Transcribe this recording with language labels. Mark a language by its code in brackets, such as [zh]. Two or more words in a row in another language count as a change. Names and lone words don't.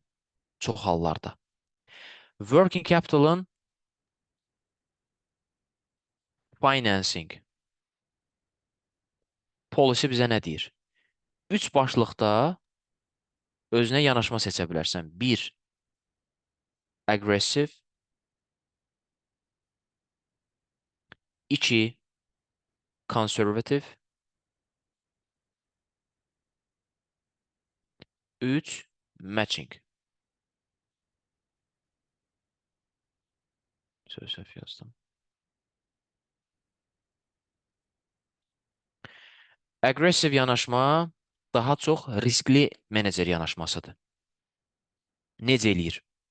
[az] Çox hallarda. [en] Working Capital'ın Financing Policy [az] bizə nə deyir? 3 başlıqda özünə yanaşma seçə bilərsən. 1. Aggressive. 2. [en] Conservative. 3. Matching. [az] Söz səhv yazdım. Aggressive yanaşma daha çox riskli menecer yanaşmasıdır. Necə eləyir?